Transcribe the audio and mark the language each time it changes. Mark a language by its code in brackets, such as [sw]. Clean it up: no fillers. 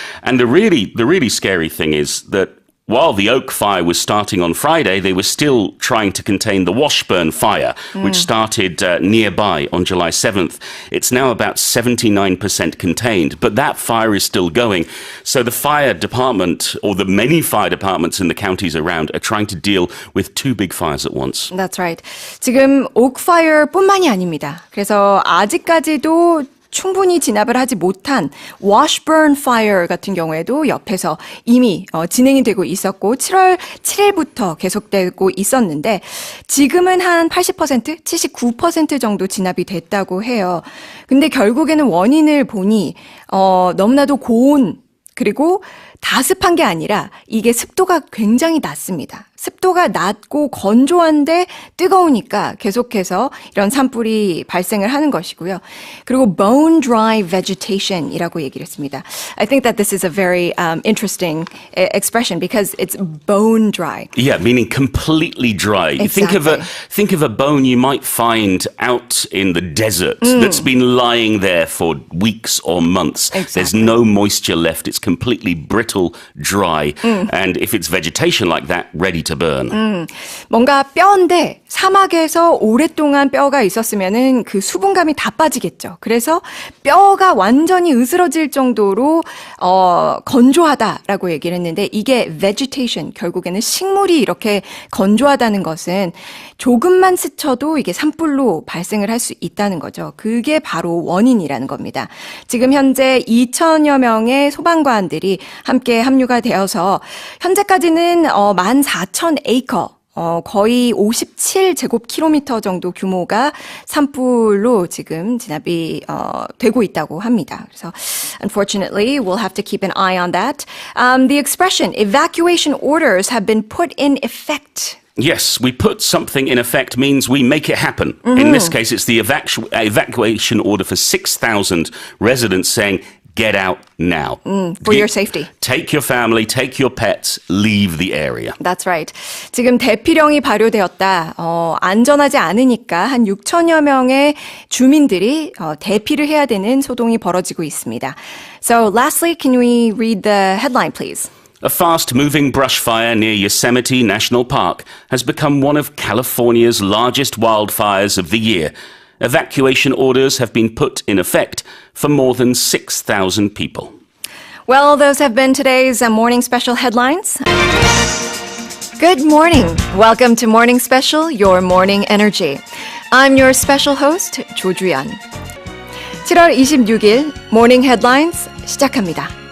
[en] And the really scary thing is that while the Oak Fire was starting on Friday, they were still trying to contain the Washburn Fire, which started nearby on July 7th. It's now about 79% contained, but that fire is still going. So the fire department, or the many fire departments in the counties around, are trying to deal with 2 big fires at once. That's right. [ko] 지금 옥파이어뿐만이 아닙니다. 그래서 아직까지도 충분히 진압을 하지 못한 Washburn Fire 같은 경우에도 옆에서 이미 진행이 되고 있었고 7월 7일부터 계속되고 있었는데 지금은 한 80%, 79% 정도 진압이 됐다고 해요. 근데 결국에는 원인을 보니 너무나도 고온 그리고 다습한 게 아니라 이게 습도가 굉장히 낮습니다. 습도가 낮고 건조한데 뜨거우니까 계속해서 이런 산불이 발생을 하는 것이고요. 그리고 [en] bone dry vegetation [ko] 이라고 얘기를 했습니다. [en] I think that this is a very interesting expression because it's bone dry. Yeah, meaning completely dry. Exactly. Think of a bone you might find out in the desert that's been lying there for weeks or months. Exactly. There's no moisture left. It's completely brittle, dry. And if it's vegetation like that, ready to to burn. [ko] 뭔가 뼈인데 사막에서 오랫동안 뼈가 있었으면은 그 수분감이 다 빠지겠죠. 그래서 뼈가 완전히 으스러질 정도로 건조하다라고 얘기를 했는데 이게 vegetation, 결국에는 식물이 이렇게 건조하다는 것은 조금만 스쳐도 이게 산불로 발생을 할 수 있다는 거죠. 그게 바로 원인이라는 겁니다. 지금 현재 2천여 명의 소방관들이 함께 합류가 되어서 현재까지는 14,000에이커 거의 57제곱킬로미터 정도 규모가 산불로 지금 진압이 되고 있다고 합니다. 그래서 [en] unfortunately, we'll have to keep an eye on that. The expression evacuation orders have been put in effect. Yes, we put something in effect means we make it happen. In this case, it's the evacuation order for 6,000 residents saying, get out now. For your safety. Take your family, take your pets, leave the area. That's right. [ko] 지금 대피령이 발효되었다. 안전하지 않으니까 한 6천여 명의 주민들이 대피를 해야 되는 소동이 벌어지고 있습니다. [en] So lastly, can we read the headline, please? A fast-moving brush fire near Yosemite National Park has become one of California's largest wildfires of the year. Evacuation orders have been put in effect for more than 6,000 people. Well, those have been today's morning special headlines. Good morning. Welcome to Morning Special, your morning energy. I'm your special host, 조주연. [ko] 7월 26일 Morning Headlines 시작합니다.